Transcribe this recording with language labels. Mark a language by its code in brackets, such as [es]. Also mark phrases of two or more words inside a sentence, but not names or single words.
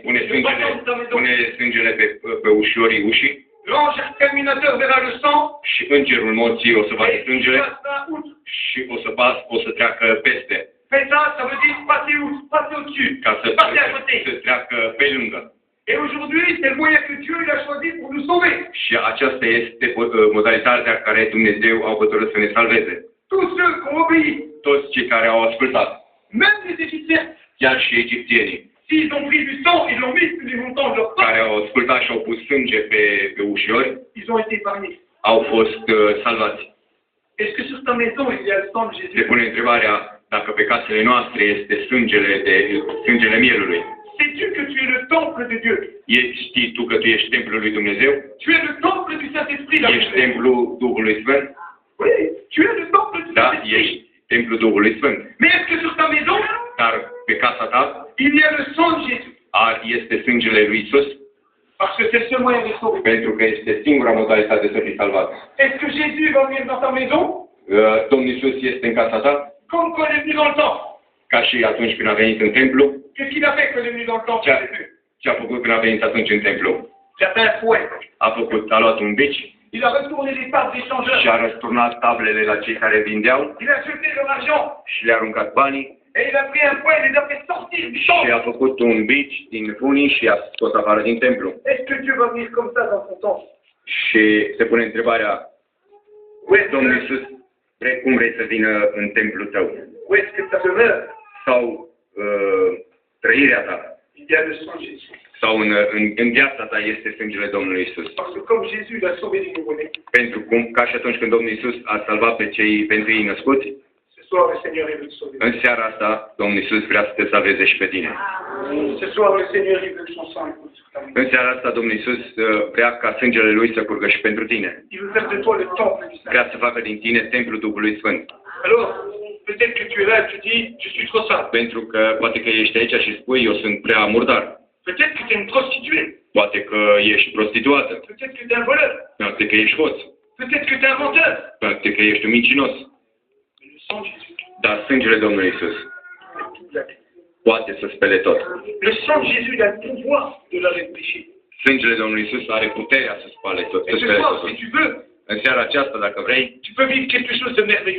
[ro] pune sângele pe ușorii ușii [fr] L'ange exterminateur verra le sang [ro] și îngerul morții o să vadă [fr] et il [ro] sângele [fr] passera outre. [ro] și o să treacă peste, [fr] Fais ça, ça veut dire passer outre, passer au-dessus, [ro] ca [fr] passer à côté. [ro] să treacă pe lângă. [fr] Et aujourd'hui, c'est le moyen que Dieu il a choisi pour nous sauver. [ro] Și aceasta este modalitatea care Dumnezeu a hotărât să ne salveze. [fr] Tous ceux qui ont obéi, [ro] Toți cei care au ascultat, [fr] même les Égyptiens, [ro] chiar și egipțienii, [fr] s'ils ont pris du sang, ils l'ont mis sur les montants de leur corps, [ro] care au ascultat și au pus sânge pe ușori, [fr] ils ont été épargnés. [ro] au fost salvați. [fr] Est-ce que sur ta maison, il y a le sang de [ro] Se [fr] Jésus? [ro] pune întrebarea dacă pe casele noastre este sângele mielului. [fr] Sais-tu que tu es le temple de Dieu? [ro] Știi tu că tu ești templul lui Dumnezeu? [fr] Tu es le temple du Saint-Esprit. la [ro] Ești [fr] Bible. [ro] templul Duhului Sfânt? [fr] Oui, tu es le temple du [ro] Da, [fr] Saint-Esprit. [ro] ești templul Duhului Sfânt. [fr] Mais est-ce que sur ta maison, [ro] Dar pe casa ta [fr] il y a le sang de Jésus? [ro] este sângele lui Isus, [fr] Parce que c'est le seul moyen de sauver. [ro] pentru că este singura modalitate să fii salvat. [fr] Est-ce que Jésus va venir dans ta maison [ro] Domnul Isus este în casa ta, [fr] comme quand il est venu dans le temple? [ro] ca și atunci când a venit în templu. [fr] Qu'est-ce qu'il a fait quand il est venu dans le temple, Jésus? [ro] Ce a făcut când a venit atunci în templu? [fr] Il a fait un fouet. [ro] A luat un bici [fr] Il a retourné les tables des changeurs. [ro] și a răsturnat tablele la cei care vindeau [fr] Il a jeté leur argent. [ro] și le-a aruncat banii [fr] Et il a pris un fouet et les a fait sortir du [ro] și [fr] temple. [ro] a făcut un bici din funii și a scos afară din templu. [fr] Est-ce que Dieu va venir comme ça dans son temple? [ro] Și se pune întrebarea, [fr] Où est-ce [ro] Domnul [fr] que, [ro] Iisus, cum vrei să vină în templul tău? [fr] où est-ce que ta demeure? [ro] Sau trăirea ta? [fr] Il y a le sang de Jésus. [ro] Sau în viața ta este sângele Domnului Isus? [fr] Parce que comme Jésus l'a sauvé du nouveau-né, [ro] Pentru cum, ca și atunci când Domnul Isus a salvat pe cei pentru ei născuți, [fr] ce soir le Seigneur il veut te sauver. [ro] în seara asta Domnul Isus vrea să te salveze și pe tine. [fr] Ce soir le Seigneur il veut que son sang coule sur ta maison. [ro] În seara asta Domnul Isus vrea ca sângele Lui să curgă și pentru tine. [fr] Il veut faire de toi le temple du Saint. [ro] Vrea să facă din tine templul Duhului Sfânt. [fr] Alors, peut-être que tu es là et tu dis, je suis trop sale. [ro] Pentru că poate că ești aici și spui, eu sunt prea murdar. [fr] Peut-être que tu es une prostituée. [ro] Poate că ești prostituată. [fr] Peut-être que tu es un voleur. [ro] Poate că ești hoț. [fr] Peut-être que tu es un menteur. [ro] Poate că ești un mincinos. [fr] Mais le sang de Jésus, [ro] Dar sângele Domnului Isus [fr] c'est tout la vie. [ro] poate să spele tot. [fr] Le sang de Jésus il a le pouvoir de la le péché. [ro] Sângele Domnului Isus are puterea să spale tot. Să [fr] Et ce [ro] spele [fr] soir, [ro] totul. [fr] si tu veux, [ro] În seara aceasta, dacă vrei, [fr] tu peux vivre quelque chose de merveilleux.